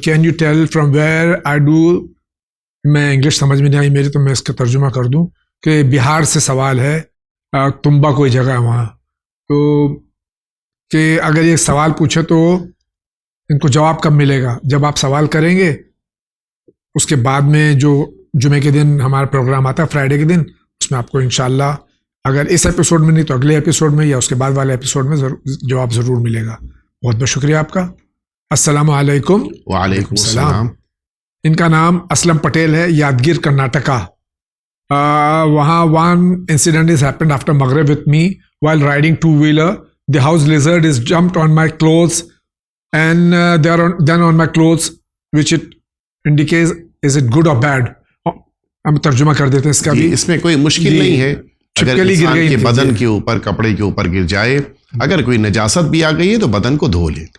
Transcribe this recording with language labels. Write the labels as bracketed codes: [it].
[en] Can you tell from where I do? [ur] میں English سمجھ میں نہیں آئی میری تو میں اس کا ترجمہ کر دوں کہ بہار سے سوال ہے, تمبا کوئی جگہ ہے وہاں, تو کہ اگر یہ سوال پوچھے تو ان کو جواب کب ملے گا؟ جب آپ سوال کریں گے اس کے بعد میں جو جمعے کے دن ہمارا پروگرام آتا ہے فرائیڈے کے دن, اس میں آپ کو انشاءاللہ اگر اس ایپیسوڈ میں نہیں تو اگلے ایپیسوڈ میں یا اس کے بعد والے ایپیسوڈ میں جواب ضرور ملے گا. بہت بہت شکریہ آپ کا. السلام علیکم. وعلیکم السلام. ان کا نام اسلم پٹیل ہے, یادگیر کرناٹکا. وہاں [en] one incident is happened after Maghrib with me while riding two-wheeler. The house lizard is jumped on my clothes and then on my clothes, which it indicates is it good or bad. [ur] ہم ترجمہ کر دیتے ہیں اس کا بھی. اس میں کوئی مشکل نہیں ہے. اگر انسان کے بدن کے اوپر کپڑے کے اوپر گر جائے, اگر کوئی نجاست بھی آ گئی ہے تو بدن کو دھو لے.